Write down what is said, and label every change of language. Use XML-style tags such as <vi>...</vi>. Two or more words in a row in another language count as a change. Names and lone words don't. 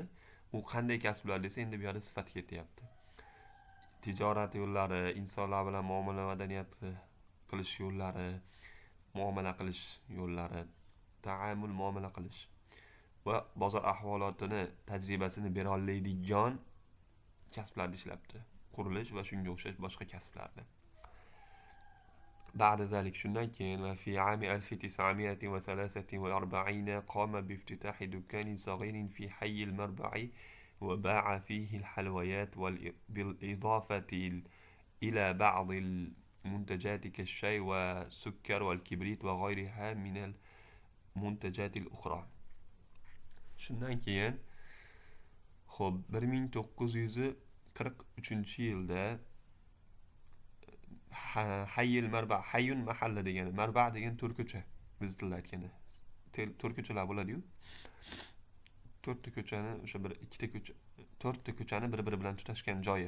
<uz>U qanday kasblar desa, endi bu yerda sifat ketyapti. Tijorat yo'llari, insonlar bilan muomala madaniyati qilish yo'llari, muomala qilish yo'llari, ta'amul muomala qilish va bozor ahvolotini, tajribasini bera oladigan kasblarda ishlabdi. Qurilish va shunga o'xshash boshqa kasblarda.</uz> <ar>بعد ذلك</ar> <uz>shundan keyin</uz> <ar>وفي عام 1943 قام بافتتاح دكان صغير في حي المربع وباع فيه الحلويات بالإضافة إلى بعض المنتجات كالشاي والسكر والكبريت وغيرها من المنتجات الأخرى.</ar> <uz>Shundan keyin 1943-yilda Hayyil Marba, Hayyun mahalla degani, Marba degan to'rtko'cha, biz tilda aytganda. To'rtko'chalar bo'ladi-yu. To'rtta ko'chani, o'sha bir ikkita ko'cha, to'rtta ko'chani bir-biri bilan tutashgan joyi.</uz>